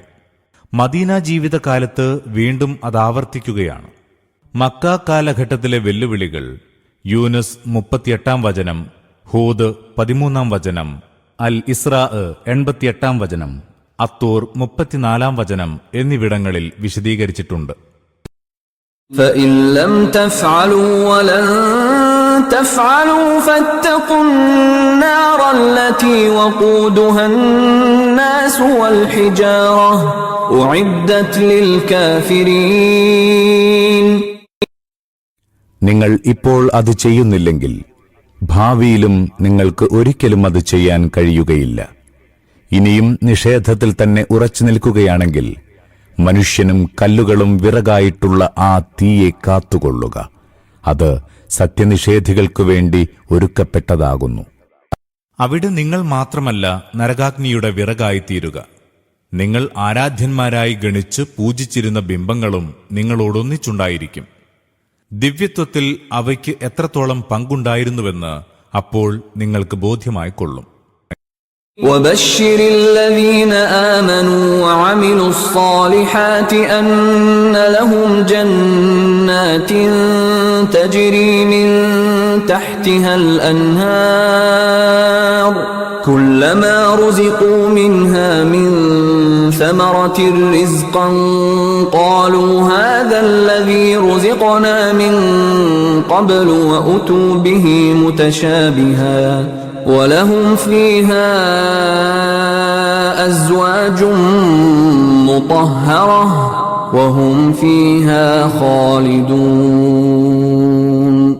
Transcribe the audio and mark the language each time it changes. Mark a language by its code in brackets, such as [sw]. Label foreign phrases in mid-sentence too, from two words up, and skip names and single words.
[ml] മദീന ജീവിതകാലത്ത് വീണ്ടും അതാവർത്തിക്കുകയാണ്. മക്ക കാലഘട്ടത്തിലെ വെല്ലുവിളികൾ യൂനുസ് 38-ാം വചനം, ഹൂദ് 13-ാം വചനം, അൽ ഇസ്രാ 88-ാം വചനം, അത്തൂർ 34-ാം വചനം എന്നിവിടങ്ങളിൽ വിശദീകരിച്ചിട്ടുണ്ട്. [ar] فَإِن لَّمْ تَفْعَلُوا وَلَن تَفْعَلُوا فَاتَّقُوا النَّارَ الَّتِي وَقُودُهَا النَّاسُ وَالْحِجَارَةُ أُعِدَّتْ لِلْكَافِرِينَ. [ml] നിങ്ങൾ ഇപ്പോൾ അത് ചെയ്യുന്നില്ലെങ്കിൽ ഭാവിയിലും നിങ്ങൾക്ക് ഒരിക്കലും അത് ചെയ്യാൻ കഴിയുകയില്ല. ഇനിയും നിഷേധത്തിൽ തന്നെ ഉറച്ചു നിൽക്കുകയാണെങ്കിൽ മനുഷ്യനും കല്ലുകളും വിറകായിട്ടുള്ള ആ തീയെ കാത്തുകൊള്ളുക. അത് സത്യനിഷേധികൾക്കു വേണ്ടി ഒരുക്കപ്പെട്ടതാകുന്നു. അവിടെ നിങ്ങൾ മാത്രമല്ല നരകാഗ്നിയുടെ വിറകായിത്തീരുക. നിങ്ങൾ ആരാധ്യന്മാരായി ഗണിച്ച് പൂജിച്ചിരുന്ന ബിംബങ്ങളും നിങ്ങളോടൊന്നിച്ചുണ്ടായിരിക്കും. ദിവ്യത്വത്തിൽ അവയ്ക്ക് എത്രത്തോളം പങ്കുണ്ടായിരുന്നുവെന്ന് അപ്പോൾ നിങ്ങൾക്ക് ബോധ്യമായിക്കൊള്ളും. [ar] وبشر الذين آمنوا وعملوا الصالحات أن لهم جنات تجري من تحتها الأنهار كلما رزقوا منها من ثمرة رزقا قالوا هذا الذي رزقنا من قبل وأتوا به متشابها وَلَهُمْ فِيهَا أَزْوَاجٌ مُطَهَّرَةٌ وَهُمْ فِيهَا خَالِدُونَ.